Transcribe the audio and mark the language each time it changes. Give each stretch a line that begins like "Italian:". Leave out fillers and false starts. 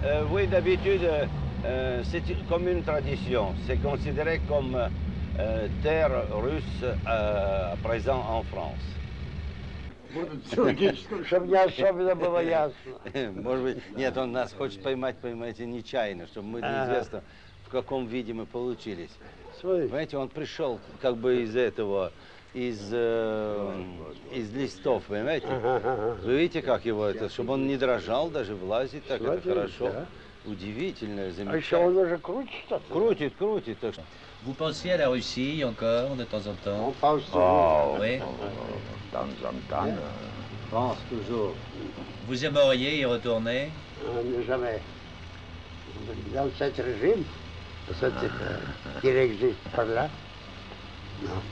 French: Oui, d'habitude, c'est comme une tradition. C'est considéré comme terre russe à présent en France.
Russian: Чтобы не особенно было ясно. Может быть, нет, он нас хочет поймать, понимаете, нечаянно, чтобы мы неизвестно, в каком виде мы получились. Понимаете, он пришел как бы из этого, из листов, понимаете? Вы видите, как его это, чтобы он не дрожал, даже влазит, так это хорошо. Удивительно, А еще он замечательно. уже крутит? Крутит. Так что.
French: Vous pensez à la Russie encore, de temps en On temps? pense toujours. Oui. De temps en temps. Pense toujours. Vous aimeriez y retourner? Jamais. Dans cet régime, qui existe par là, non.